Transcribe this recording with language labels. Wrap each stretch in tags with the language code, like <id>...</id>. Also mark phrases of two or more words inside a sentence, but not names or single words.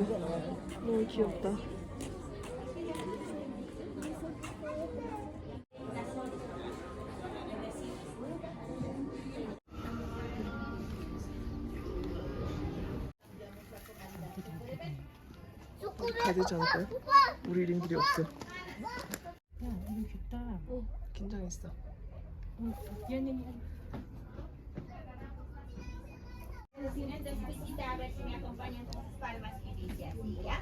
<ko>너무 귀엽다. 가야 되지 않을까요? 우리 이름들이 없어. 야, 너무 귀엽다. 긴장했어. 미안해.</ko> <es>Entonces, visita a ver si me acompañan con sus palmas y dice así, ¿ya?</es>